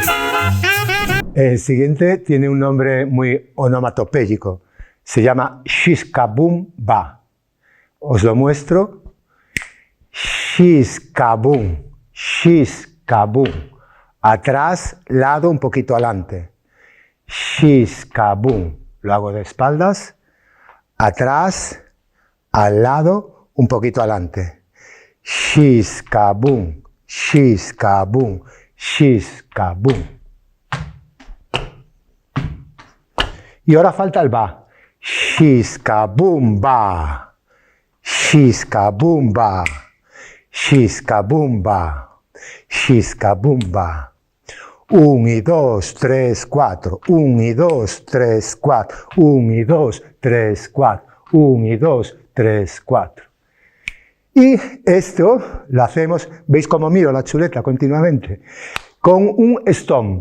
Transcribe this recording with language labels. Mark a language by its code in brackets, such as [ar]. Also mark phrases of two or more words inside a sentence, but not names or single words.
[es] El siguiente tiene un nombre muy onomatopéyico. Se llama Shish-Kaboom Ba. Os lo muestro. Shish-Kaboom. Shish-Kaboom. Atrás, lado, un poquito adelante. Shish-Kaboom. Lo hago de espaldas. Atrás, al lado, un poquito adelante. Shish-Kaboom. Shish-Kaboom. Shish-Kaboom. Y ahora falta el ba. Shish-Kaboom Ba. Shish-Kaboom Ba. Shish-Kaboom Ba. Shish-Kaboom Ba. 1 y 2, 3, 4. 1 y 2, 3, 4. 1 y 2, 3, 4. 1 y 2, 3, 4. Y esto lo hacemos, veis cómo miro la chuleta continuamente, con un stomp.